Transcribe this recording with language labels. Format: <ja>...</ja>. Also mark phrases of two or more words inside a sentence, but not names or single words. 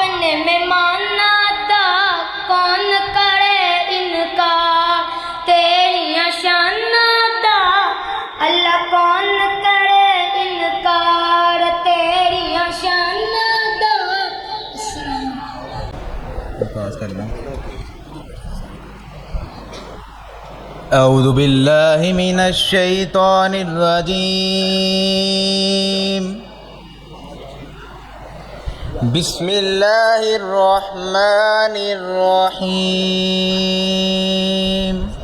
<pa>مہماناں دا کون کرے انکار، تیریاں شاناں دا اللہ کون کرے انکار، تیریاں شاناں دا.</pa> <ar>أعوذ بالله من الشيطان الرجيم. بسم الله الرحمن الرحيم.</ar>